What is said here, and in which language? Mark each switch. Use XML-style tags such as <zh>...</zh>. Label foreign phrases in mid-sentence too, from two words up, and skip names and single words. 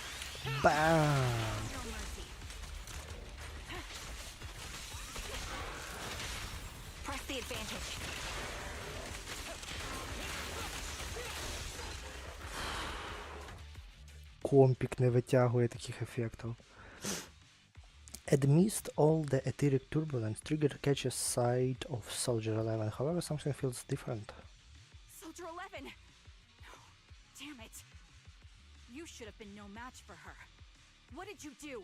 <en>Бам! No mercy. Press the advantage.</en> <uk>Компік не витягує таких ефектів.</uk> <en>Amidst all the etheric turbulence, Trigger catches sight of Soldier 11. However, something feels different. Soldier 11! Damn it. You should have been no match for her. What did you do?</en>